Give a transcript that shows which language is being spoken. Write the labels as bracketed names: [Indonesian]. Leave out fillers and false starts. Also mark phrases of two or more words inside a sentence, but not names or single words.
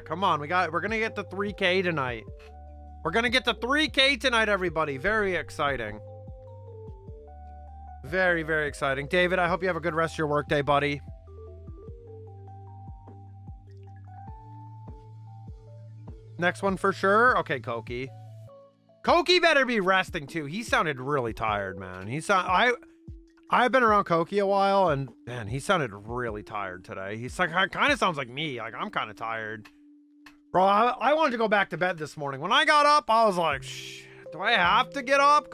[English] Come on, we're gonna get to 3K tonight. We're gonna get to 3K tonight, everybody. Very exciting. Very, very exciting. David, I hope you have a good rest of your workday, buddy. Next one for sure. Okay, Koki. Koki better be resting too. He sounded really tired, man. I've been around Koki a while, and man, he sounded really tired today. He's like, kind of sounds like me. Like, I'm kind of tired. Bro, I wanted to go back to bed this morning. When I got up, I was like, shh, do I have to get up?